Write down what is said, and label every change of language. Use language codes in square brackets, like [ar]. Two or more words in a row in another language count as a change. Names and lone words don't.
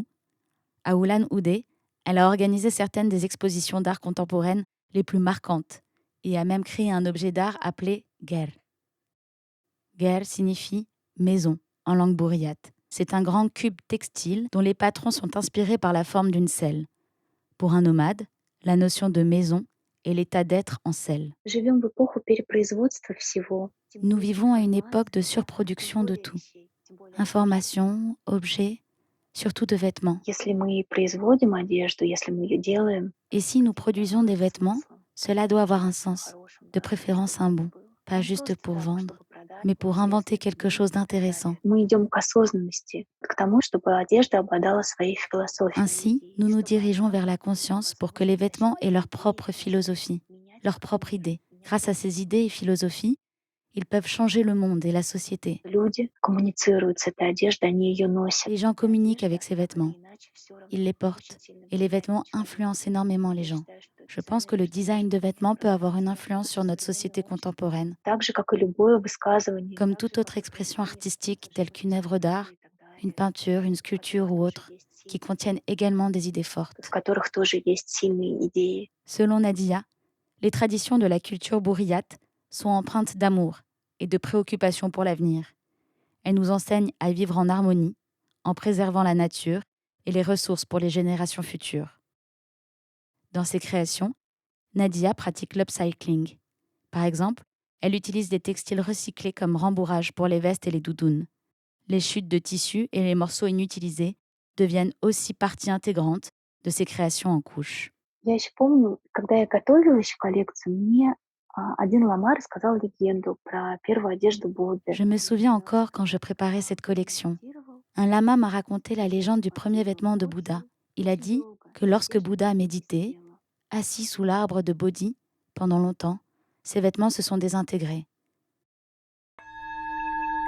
[fr] À Ulan-Ude, elle a organisé certaines des expositions d'art contemporaine les plus marquantes et a même créé un objet d'art appelé ger. Ger signifie maison en langue bouriate. C'est un grand cube textile dont les patrons sont inspirés par la forme d'une selle. Pour un nomade, la notion de maison est l'état d'être en selle. [ru] Живем в эпоху перепроизводства всего. [fr] Nous vivons à une époque de surproduction de tout. Informations, objets, surtout de vêtements. [ru] Если мы производим одежду, если мы ее делаем, [fr] Et si nous produisons des vêtements, cela doit avoir un sens, de préférence un bon, pas juste pour vendre, mais pour inventer quelque chose d'intéressant. [ru] мы идем к осознанности, к тому, чтобы одежда обладала своей философией. [fr] Ainsi, nous nous dirigeons vers la conscience pour que les vêtements aient leur propre philosophie, leur propre idée. Grâce à ces idées et philosophies, ils peuvent changer le monde et la société. [ru] Люди коммуницируют с этой одеждой, они ее носят. [fr] Les gens communiquent avec ces vêtements. Ils les portent. Et les vêtements influencent énormément les gens. Je pense que le design de vêtements peut avoir une influence sur notre société contemporaine. [ru] Так же, как и любое высказывание. [fr] Comme toute autre expression artistique telle qu'une œuvre d'art, une peinture, une sculpture ou autre, qui contiennent également des idées [ru] В [fr] fortes. [ru] которых тоже есть сильные идеи. [fr] Selon Nadia, les traditions de la culture bourriate sont empreintes d'amour et de préoccupation pour l'avenir. Elles nous enseignent à vivre en harmonie, en préservant la nature et les ressources pour les générations futures. Dans ses créations, Nadia pratique l'upcycling. Par exemple, elle utilise des textiles recyclés comme rembourrage pour les vestes et les doudounes. Les chutes de tissu et les morceaux inutilisés deviennent aussi partie intégrante de ses créations en couches. [ru] Я еще помню, когда я готовилась в коллекцию, мне один лама рассказал легенду про первую одежду Будды. [fr] Je me souviens encore quand je préparais cette collection. Un lama m'a raconté la légende du premier vêtement de Bouddha. Il a dit que lorsque Bouddha a médité, assis sous l'arbre de Bodhi, pendant longtemps, ses vêtements se sont désintégrés.